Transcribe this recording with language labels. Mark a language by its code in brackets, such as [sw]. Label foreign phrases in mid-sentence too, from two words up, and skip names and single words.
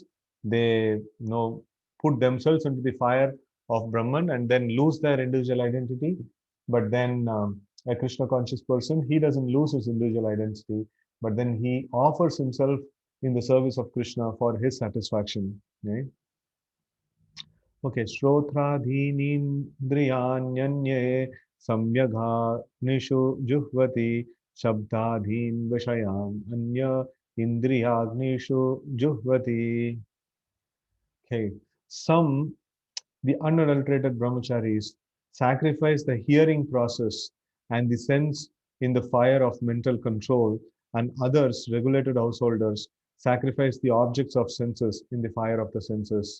[en] They put themselves into the fire of Brahman and then lose their individual identity. But then a Krishna conscious person, he doesn't lose his individual identity, but then he offers himself in the service of Krishna for his satisfaction. Right? [sa] Okay, Shrothradhinindriyanyanye samyagha juhvati shabdadhin vishayam anya indriyagnishu juhvati. [en] Okay, the unadulterated brahmacharis, sacrifice the hearing process and the sense in the fire of mental control, and others, regulated householders, sacrifice the objects of senses in the fire of the senses.